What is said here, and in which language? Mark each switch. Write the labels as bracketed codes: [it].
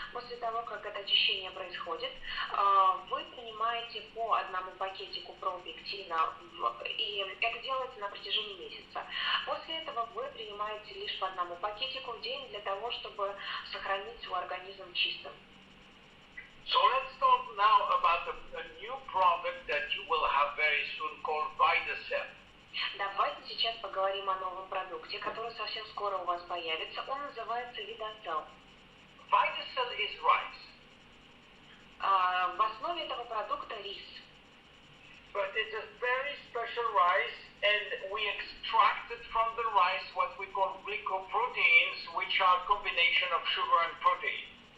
[ru] После того, как это очищение происходит, вы принимаете по одному пакетику пропектина, и это делается на протяжении месяца. После этого вы принимаете лишь по одному пакетику в день для того, чтобы сохранить свой организм чистым. [en] So let's talk now about a new product that you will have very soon called VitaCell. [ru] Давайте сейчас поговорим о новом продукте, который совсем скоро у вас появится. Он называется VitaCell. [en] VitaCell is rice. [ru] В основе этого продукта рис. [en] But it's a very special rice, and we extracted from the rice what we call glycoproteins, which are a combination of sugar and protein.